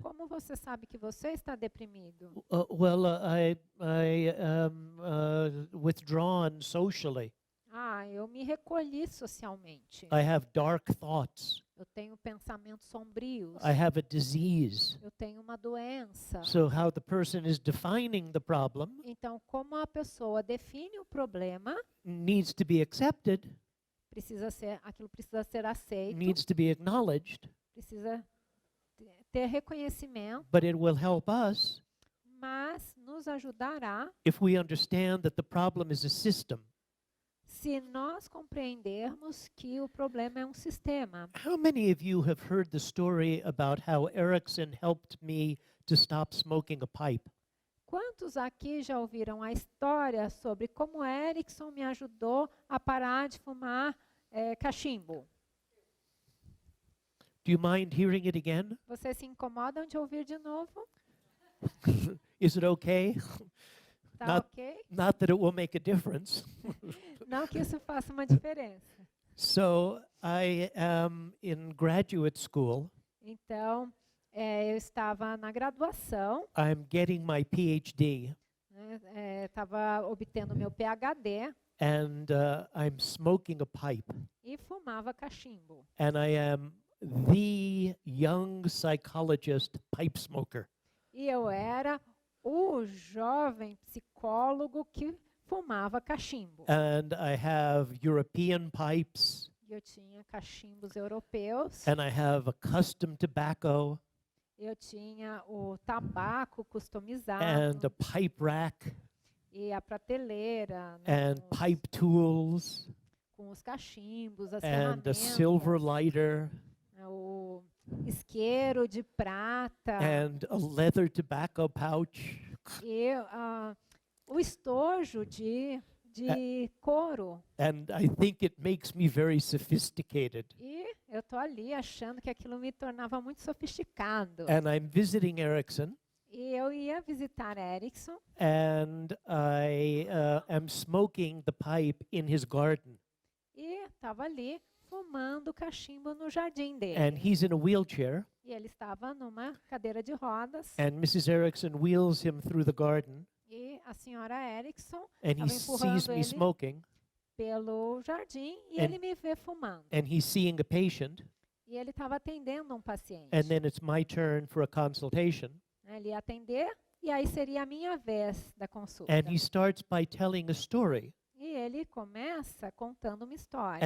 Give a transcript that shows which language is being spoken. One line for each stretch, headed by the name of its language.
Portuguese: como você sabe que você está deprimido?
English: I am withdrawn socially.
Portuguese: Eu me recolhi socialmente.
English: I have dark thoughts.
Portuguese: Eu tenho pensamentos sombrios.
English: I have a disease.
Portuguese: Eu tenho uma doença.
English: So how the person is defining the problem
Portuguese: Então, como a pessoa define o problema,
English: needs to be accepted,
Portuguese: aquilo precisa ser aceito,
English: needs to be acknowledged,
Portuguese: precisa ter reconhecimento,
English: but it will help us
Portuguese: mas nos ajudará
English: if we understand that the problem is a system.
Portuguese: se nós compreendermos que o problema é um sistema.
English: How many of you have heard the story about how Erickson helped me to stop smoking a pipe?
Portuguese: Quantos aqui já ouviram a história sobre como Erickson me ajudou a parar de fumar cachimbo?
English: Do you mind hearing it again?
Portuguese: Vocês se incomodam de ouvir de novo?
English: Is it okay?
Portuguese: Tá
English: Not-
Portuguese: ok?
English: Not that it will make a difference.
Portuguese: Não que isso faça uma diferença.
English: So I am in graduate school.
Portuguese: Então, eu estava na graduação,
English: I'm getting my PhD,
Portuguese: estava obtendo meu PhD
English: and I'm smoking a pipe.
Portuguese: e fumava cachimbo.
English: And I am the young psychologist pipe smoker.
Portuguese: E eu era o jovem psicólogo que fumava cachimbo.
English: And I have European pipes,
Portuguese: Eu tinha cachimbos europeus,
English: and I have a custom tobacco,
Portuguese: eu tinha o tabaco
English: and
Portuguese: customizado
English: a pipe rack,
Portuguese: e a prateleira, né,
English: and pipe tools,
Portuguese: com os cachimbos, as
English: and a
Portuguese: ferramentas,
English: silver lighter,
Portuguese: o isqueiro de prata
English: and a leather tobacco pouch.
Portuguese: e o estojo de couro.
English: And I think it makes me very sophisticated.
Portuguese: E eu tô ali achando que aquilo me tornava muito sofisticado.
English: And I'm visiting Erickson,
Portuguese: E eu ia visitar Erickson
English: and I am smoking the pipe in his garden.
Portuguese: e estava ali fumando cachimbo no jardim dele.
English: And he's in a wheelchair,
Portuguese: E ele estava numa cadeira de rodas
English: and Mrs. Erickson wheels him through the garden,
Portuguese: e a senhora Erickson
English: and he
Portuguese: estava empurrando
English: sees me
Portuguese: ele
English: smoking,
Portuguese: pelo jardim e
English: And-
Portuguese: ele me vê fumando.
English: and he's seeing a patient,
Portuguese: E ele estava atendendo um paciente.
English: and then it's my turn for a consultation.
Portuguese: Ele ia atender e aí seria a minha vez da consulta.
English: And he starts by telling a story,
Portuguese: E ele começa contando uma história.